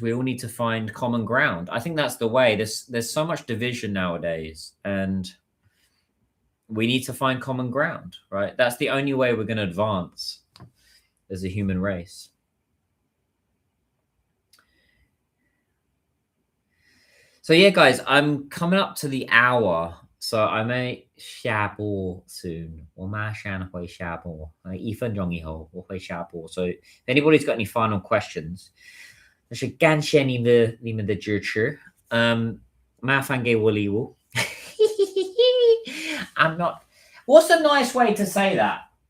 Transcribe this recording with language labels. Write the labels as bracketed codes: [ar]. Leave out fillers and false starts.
[en] We all need to find common ground. I think that's the way. There's so much division nowadays, and we need to find common ground, right? That's the only way we're going to advance as a human race. So yeah, guys, I'm coming up to the hour, so I may 下播 soon. [zh] 我马上会下播，1分钟以后我会下播. [en] So if anybody's got any final questions, [zh] 就是感谢你们的支持。 [en] I'm not. What's a nice way to say that?